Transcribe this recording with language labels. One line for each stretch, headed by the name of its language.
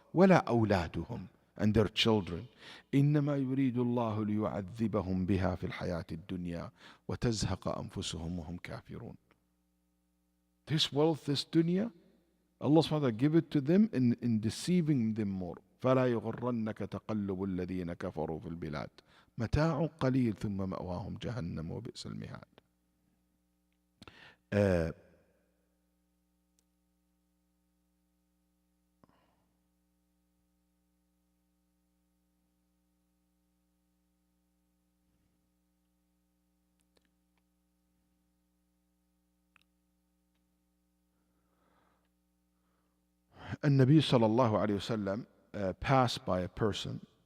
Arabic: ولا أولادهم,
English: and their children.
Arabic: إنما يريد الله ليعذبهم بها في الحياة الدنيا وتزهق أنفسهم وهم كافرون.
English: This wealth, this dunya, Allah subhanahu wa ta'ala give it to them in deceiving them more.
Arabic: فلا يغرنك تقلب الذين كفروا في البلاد متاع قليل ثم مأواهم جهنم وبئس المهاد.
English: Uh, النبي صلى الله عليه وسلم passed by a person.